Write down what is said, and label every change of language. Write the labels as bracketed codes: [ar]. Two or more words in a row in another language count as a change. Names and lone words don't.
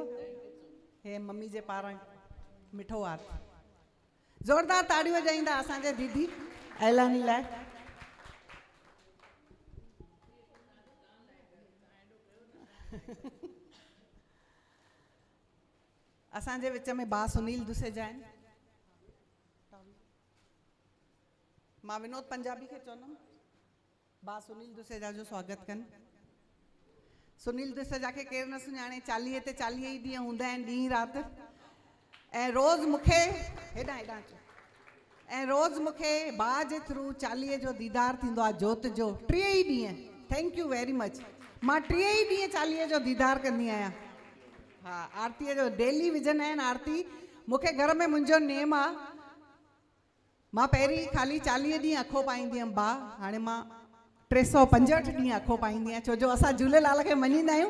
[sd] हे मम्मी जे पारां मिठो हाथ, ज़ोरदार ताड़ियूं वॼाईंदा असांजे दीदी एलानी लाइ। असांजे विच में बा सुनील दुसेजा आहिनि। मां विनोद पंजाबी खे चवंदमि बा सुनील दुसेजा जो स्वागत कनि। सुनील दुसेजा खे केरु न सुञाणे, 40 ते 40 ई ॾींहं हूंदा आहिनि ॾींहुं राति, ऐं रोज़ मूंखे हेॾां अचो, ऐं रोज़ मूंखे बा जे थ्रू 40 जो दीदार थींदो आहे, जोत जो 3 ई ॾींहं। [en] Thank you very much. [sd] मां 3 ई ॾींहं 40 जो दीदार कंदी आहियां। हा, आरतीअ जो डेली विझंदा आहिनि आरती। मूंखे घर में मुंहिंजो नेम आहे, मां पहिरीं ख़ाली 40 ॾींहं अखो पाईंदी हुअमि बा, हाणे मां 365 ॾींहं अखो पाईंदी आहियां, छो जो असां झूलेलाल खे मञींदा आहियूं।